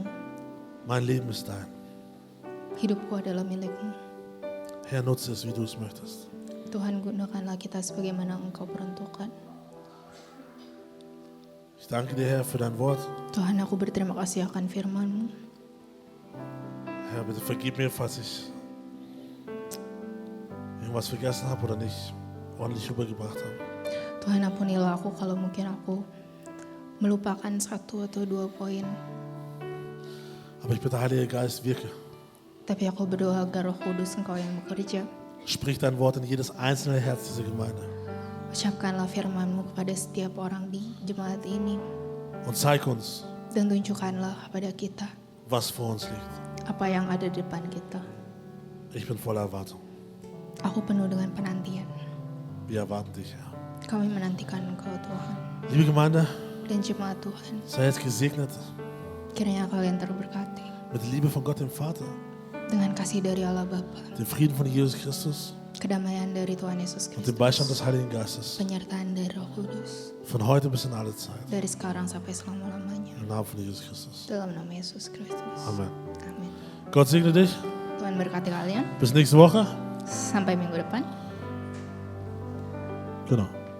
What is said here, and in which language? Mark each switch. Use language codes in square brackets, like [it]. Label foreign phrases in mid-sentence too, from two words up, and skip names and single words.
[de] Mein Leben ist dein. [id] Hidupku adalah milikmu. [de] Herr, nutze es, wie du es möchtest. [id] Tuhan, gunakanlah kita sebagaimana Engkau peruntukkan. [de] Ich danke dir, Herr, für dein Wort. [id] Tuhan, aku berterima kasih akan firman-Mu. [de] Herr, bitte vergib mir, falls ich irgendwas vergessen habe oder nicht ordentlich rübergebracht habe. [id] Tuhan, ampunilah aku kalau mungkin aku melupakan satu atau dua poin. [de] Aber ich bitte, Heiliger Geist, wirke. [id] Tapi aku berdoa agar Roh Kudus Engkau yang bekerja. [de] Sprich dein Wort in jedes einzelne Herz dieser Gemeinde. [id] Ucapkanlah firman-Mu kepada setiap orang di jemaat ini. [de] Und zeig uns, [id] Dan tunjukkanlah kepada kita [de] was vor uns liegt. [id] apa yang ada di depan kita. [de] Ich bin voller Erwartung. [id] Aku penuh dengan penantian. [de] Wir erwarten dich, Herr. [id] Kami menantikan Engkau Tuhan. [de] Liebe Gemeinde, [id] Dan jemaat Tuhan, [de] sei jetzt gesegnet [id] kiranya kalian terberkati [de] mit der Liebe von Gott, dem Vater, [id] dengan kasih dari Allah Bapa, [de] dem Frieden von Jesus Christus [id] kedamaian dari Tuhan Yesus [de] und dem [id] Kristus, [de] Beistand des Heiligen Geistes. [id] penyertaan dari Roh Kudus, [de] Von heute bis in alle Zeit. [id] dari sekarang sampai selama-lamanya. [de] Im Namen von Jesus Christus. [id] Dalam nama Yesus Kristus. [de] Amen. [id] Amin. [de] Gott segne dich. [id] Tuhan berkati kalian. [de] Bis nächste Woche. [id] Sampai minggu depan. [de] Genau.